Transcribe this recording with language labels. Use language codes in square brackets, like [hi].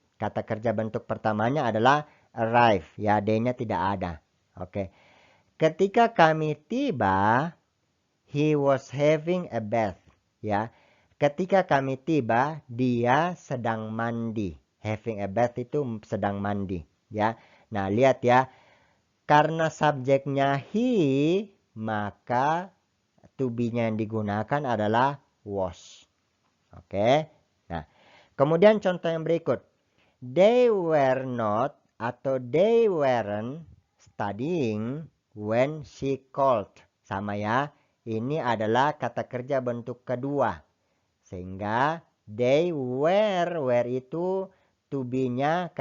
[id] Kata kerja bentuk pertamanya adalah arrive, ya, D-nya tidak ada. Oke. Ketika kami tiba, [en] he was having a bath, ya. [id] Ketika kami tiba, dia sedang mandi. Having a bath itu sedang mandi, ya. Nah, lihat ya. Karena subjeknya he, maka to be-nya yang digunakan adalah was. Oke. Nah, kemudian contoh yang berikut. [en] They were not atau they weren't studying when she called. [id] Sama ya. Ini adalah kata kerja bentuk kedua. Sehingga they were itu to be-nya.